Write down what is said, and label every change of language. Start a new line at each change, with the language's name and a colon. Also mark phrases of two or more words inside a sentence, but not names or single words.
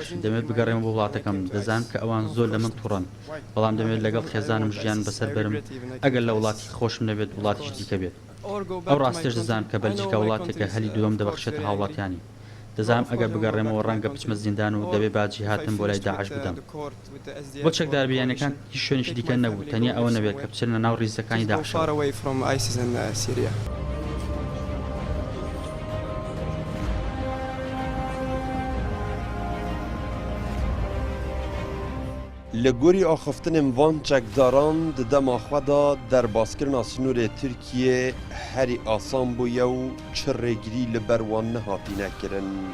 Central Kurdish: دەمێت بگەڕێمە بۆ وڵاتەکەم. دەزانم کە ئەوان زۆر لە من تووڕەن، بەڵام دەمێت لەگەڵ خێزانم ژیان بەسەر بەرم ئەگەر لە وڵاتی خۆشم نەبێت وڵاتیش دیکە بێت. ئەو ڕاستێش دەزانم کە بەلجیکا وڵاتێکە هەلی دووەم دەبەخشێتە هاوڵاتیانی. دەزانم ئەگەر بگەڕێمەوە ڕەنگە بچمە زیندان و دەبێ باجی هاتم بۆ لای داعش بدەم. بۆ چەکداربیانەکان هیچ شوێنێکی دیکە نەبوو، تەنیا ئەوە نەبێت کە بچێنە ناو ڕیزەکانی داعش.
Kurdish: Li gorî axiftinên van çekdaran di dema xwe da derbazkirina sinûrê Tirkiyê herî asan bûye û çi rêgirî li ber wan nehatîne kirin.